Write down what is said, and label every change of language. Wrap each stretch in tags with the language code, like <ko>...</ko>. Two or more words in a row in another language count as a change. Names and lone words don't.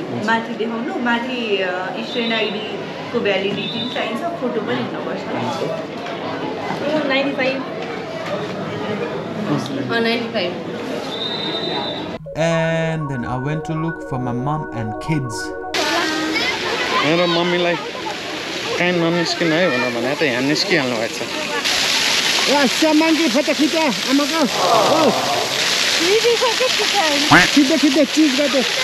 <ne>माथि देखाउनु माथि</ne> <en>student ID</en> <ne>को भ्यालिडिटी चाहिन्छ फोटो पनि हुनुपर्छ 95</ne> <en>and then I went to look for my mom and kids.</en> <ne>मेरो मम्मीलाई काहीँ ननिस्किनु है भनेर त यहाँ निस्किहाल्नु भएको छ। सामानकै फोटो खिच आमाको खिच्दै चिज गर्दै</ne>